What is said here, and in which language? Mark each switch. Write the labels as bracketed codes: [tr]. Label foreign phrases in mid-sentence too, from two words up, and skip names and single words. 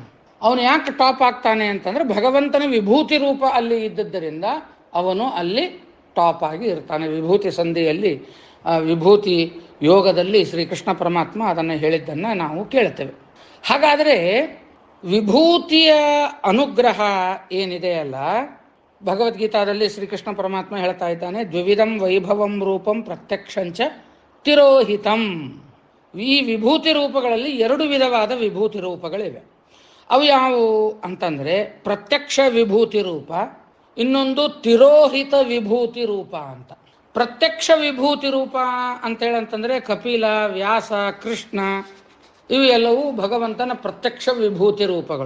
[kn] ಅವನು ಯಾಕೆ ಟಾಪ್ ಆಗ್ತಾನೆ ಅಂತಂದರೆ ಭಗವಂತನ ವಿಭೂತಿ ರೂಪ ಅಲ್ಲಿ ಇದ್ದದ್ದರಿಂದ ಅವನು ಅಲ್ಲಿ ಟಾಪ್ ಆಗಿ ಇರ್ತಾನೆ. ವಿಭೂತಿ ಸಂಧಿಯಲ್ಲಿ, ವಿಭೂತಿ ಯೋಗದಲ್ಲಿ ಶ್ರೀಕೃಷ್ಣ ಪರಮಾತ್ಮ ಅದನ್ನು ಹೇಳಿದ್ದನ್ನು ನಾವು ಕೇಳ್ತೇವೆ. ಹಾಗಾದರೆ ವಿಭೂತಿಯ ಅನುಗ್ರಹ ಏನಿದೆಯಲ್ಲ, ಭಗವದ್ಗೀತಾದಲ್ಲಿ ಶ್ರೀಕೃಷ್ಣ ಪರಮಾತ್ಮ ಹೇಳ್ತಾ ಇದ್ದಾನೆ, [sa] ದ್ವಿವಿಧಂ ವೈಭವಂ ರೂಪಂ ಪ್ರತ್ಯಕ್ಷಂಚ ತಿರೋಹಿತಂ. [kn] ಈ ವಿಭೂತಿ ರೂಪಗಳಲ್ಲಿ ಎರಡು ವಿಧವಾದ ವಿಭೂತಿ ರೂಪಗಳಿವೆ. ಅವು ಯಾವುವು ಅಂತಂದರೆ ಪ್ರತ್ಯಕ್ಷ ವಿಭೂತಿ ರೂಪ, ಇನ್ನೊಂದು ತಿರೋಹಿತ ವಿಭೂತಿ ರೂಪ ಅಂತ. ಪ್ರತ್ಯಕ್ಷ ವಿಭೂತಿ ರೂಪ ಅಂತೇಳಂತಂದರೆ ಕಪಿಲ, ವ್ಯಾಸ, ಕೃಷ್ಣ ಇವು ಎಲ್ಲವೂ ಭಗವಂತನ ಪ್ರತ್ಯಕ್ಷ ವಿಭೂತಿ ರೂಪಗಳು.